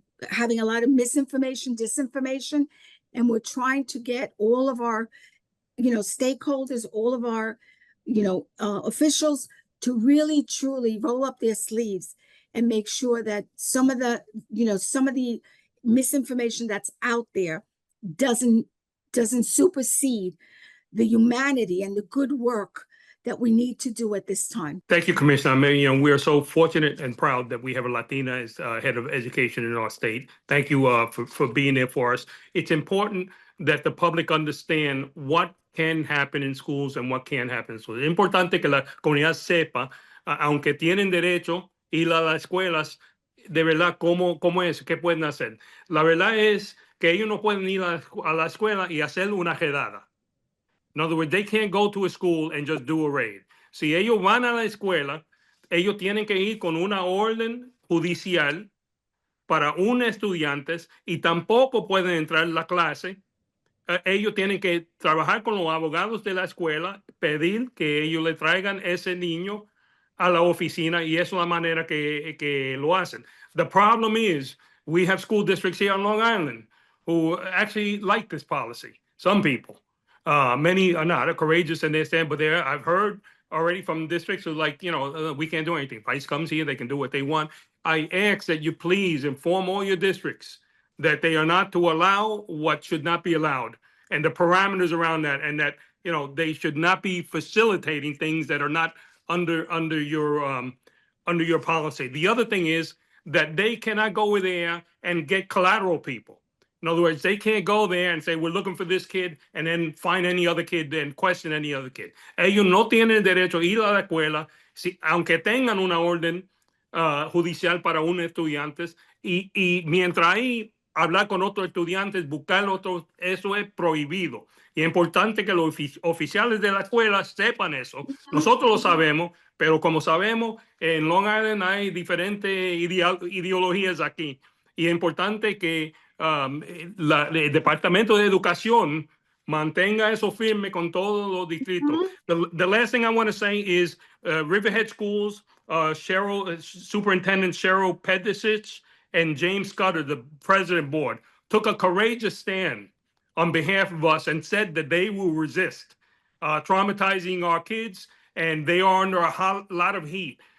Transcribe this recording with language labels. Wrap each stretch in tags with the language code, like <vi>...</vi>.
<en>having a lot of misinformation, disinformation, and we're trying to get all of our, stakeholders, all of our, officials to really truly roll up their sleeves and make sure that some of the misinformation that's out there doesn't supersede the humanity and the good work that we need to do at this time. Thank you, Commissioner. I mean, we are so fortunate and proud that we have a Latina as head of education in our state. Thank you for being there for us. It's important that the public understand what can happen in schools and what can't happen in schools.</en> <es>Es importante que la comunidad sepa, aunque tienen derecho ir a las escuelas, de verdad, cómo es, qué pueden hacer. La verdad es que ellos no pueden ir a la escuela y hacer una redada.</es> <en>In other words, they can't go to a school and just do a raid.</en> <es>Si ellos van a la escuela, ellos tienen que ir con una orden judicial para un estudiante y tampoco pueden entrar en la clase. Ellos tienen que trabajar con los abogados de la escuela, pedir que ellos le traigan ese niño a la oficina y eso es la manera que lo hacen.</es> <en>The problem is we have school districts here on Long Island who actually like this policy. Some people. Many are not courageous in their stand, but I've heard already from districts who like, we can't do anything. ICE comes here, they can do what they want. I ask that you please inform all your districts that they are not to allow what should not be allowed and the parameters around that, and that, they should not be facilitating things that are not under your policy. The other thing is that they cannot go there and get collateral people. In other words, they can't go there and say, we're looking for this kid, and then find any other kid and question any other kid.</en> <es>Ellos no tienen derecho a ir a la escuela, aunque tengan una orden judicial para un estudiante, y mientras ahí hablar con otros estudiantes, buscar otros, eso es prohibido. Y es importante que los oficiales de la escuela sepan eso. Nosotros lo sabemos, pero como sabemos, en Long Island hay diferentes ideologías aquí. Y es importante que el Departamento de Educación mantenga eso firme con todos los distritos.</es> <en>The last thing I want to say is Riverhead Schools, Superintendent Cheryl Pedicic and James Scudder, the president board, took a courageous stand on behalf of us and said that they will resist traumatizing our kids, and they are under a lot of heat.</en>